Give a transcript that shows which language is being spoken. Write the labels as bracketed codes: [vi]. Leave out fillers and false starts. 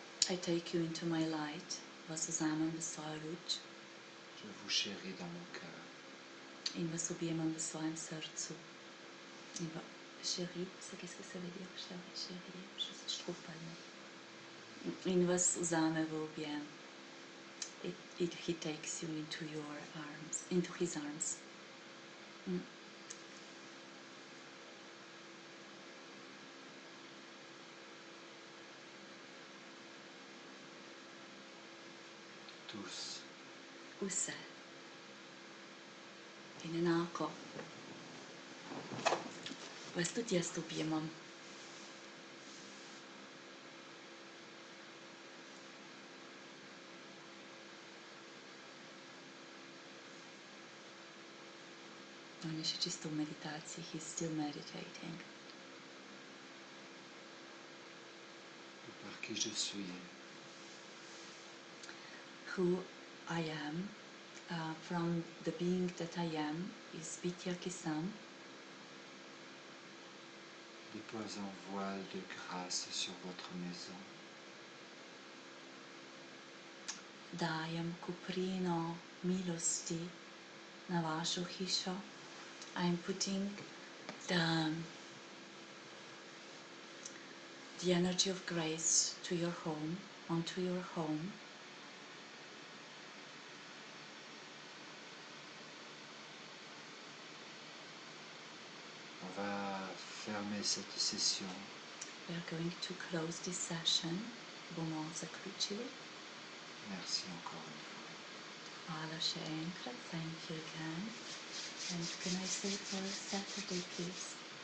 [en] I take you into my light, [sl] vas vzamem v svojo luč [fr] je vous chéris dans mon cœur. [sl] in vas objemam v svojem srcu. [fr] In chéri, c'est qu'est-ce que ça veut dire? Chéri, je trouve pas le mot. [sl] In vas vzame v objem. [en] He takes you into your arms, into his arms. [fr] Tous. [sl] Vse. In enako vas tudi jaz objemam. On je še čisto v meditaciji, [en] he's still meditating. [fr] Par qui je suis, [en] Who I am, from the being that I am, is Vidya Kisam. [fr] dépose un voile de grâce sur votre maison. [sl] Dajem kuprino milosti na vašo hišo. [en] I'm putting the energy of grace to your home, onto your home. [fr] On va fermer cette session. [en] We are going to close this session. [sl] Bomo zaključili. [fr] Merci encore une fois. [sl] Hvala še enkrat. [en] Thank you again. And can I say for Saturday, please?